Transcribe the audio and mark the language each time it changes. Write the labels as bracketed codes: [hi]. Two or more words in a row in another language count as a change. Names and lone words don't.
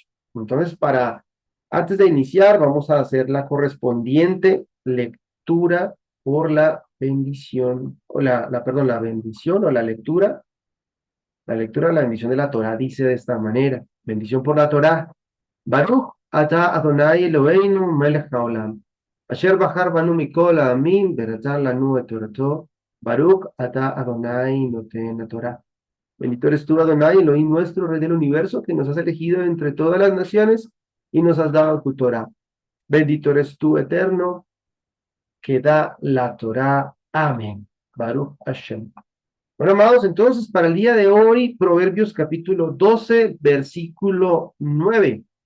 [es] Entonces, antes de iniciar, vamos a hacer la correspondiente lectura por la bendición, o perdón, la bendición o la lectura. La lectura de la bendición de la Torá dice de esta manera: bendición por la Torá. [he] ברוך אתה אדוני אלוהינו מלך העולם. אשר בחר בנו מכל העמים ורצה לנו את תורתו. ברוך אתה אדוני נותן תורה. [es] Bendito eres tú, Adonai, Elohim nuestro, Rey del universo, que nos has elegido entre todas las naciones y nos has dado tu Torá. Bendito eres tú, eterno, que da la Torá. Amén. [he] ברוך השם. [es] Bueno, amados, entonces para el día de hoy, Proverbios capítulo 12, versículo 9.